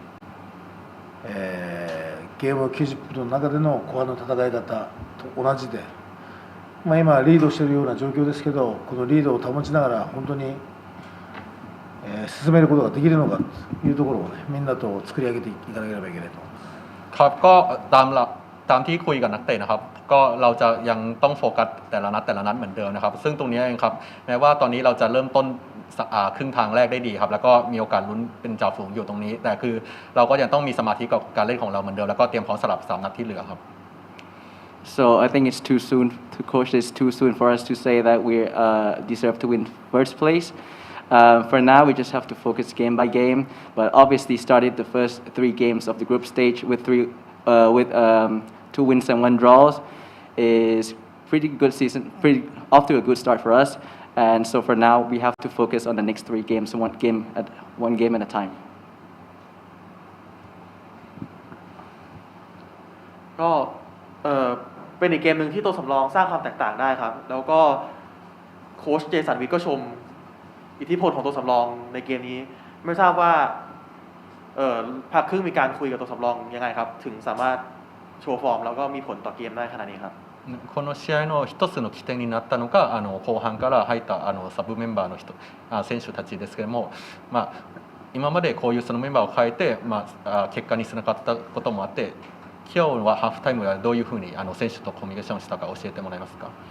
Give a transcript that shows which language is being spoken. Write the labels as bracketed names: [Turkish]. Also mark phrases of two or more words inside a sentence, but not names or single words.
[Japanese] ゲーム90分の中での後半の戦い方と同じで、今リードしているような状況ですけど、このリードを保ちながら本当に、進めることができるのかというところをね、みんなと作り上げていかなければいけないと思います。 [Thai] ครับก็ตามที่คุยกับนักเตะนะครับก็เราจะยังต้องโฟกัสแต่ละนัดเหมือนเดิมนะครับซึ่งตรงนี้เองครับแม้ว่าตอนนี้เราจะเริ่มต้นครึ่งทางแรกได้ดีครับแล้วก็มีโอกาสลุ้นเป็นจ่าฝูงอยู่ตรงนี้แต่คือเราก็ยังต้องมีสมาธิกับการเล่นของเราเหมือนเดิมแล้วก็เตรียมพร้อมสำหรับ3 นัดที่เหลือครับ [English] So I think it's too soon to coach. It's too soon for us to say that we deserve to win first place. For now, we just have to focus game by game. But obviously, started the first 3 games of the group stage with 2 wins and 1 draws is pretty good season. Pretty off to a good start for us. And so for now, we have to focus on the next 3 games, one game at a time. [Thai] ก็เป็นอีกเกมหนึ่งที่ตัวสำรองสร้างความแตกต่างได้ครับแล้วก็โค้ชเจสันวิทก็ชมอิทธิพลของตัวสำรองในเกมนี้ไม่ทราบว่าภาคครึ่งมีการคุยกับตัวสำรองยังไงครับถึงสามารถโชว์ฟอร์มแล้วก็มีผลต่อเกมได้ขนาดนี้ครับ [Japanese] この試合の一つの起点になったのが後半から入ったサブメンバーの選手たちですけれども、今までこういうそのメンバーを変えて、結果につながったこともあって今日はハーフタイムはどういうふうに選手とコミュニケーションしたか教えてもらえますか。